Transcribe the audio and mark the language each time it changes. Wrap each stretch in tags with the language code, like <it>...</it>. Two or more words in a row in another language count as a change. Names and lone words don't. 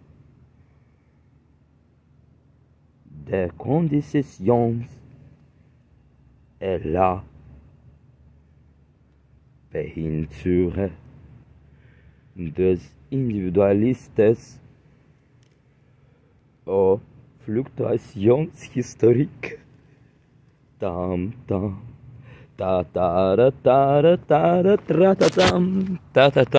<fr>des conditions et la peinture des individualistes aux fluctuations historiques. Tam tam ta ta ra ta ra ta ra tra ta tam ta ta ta.</fr>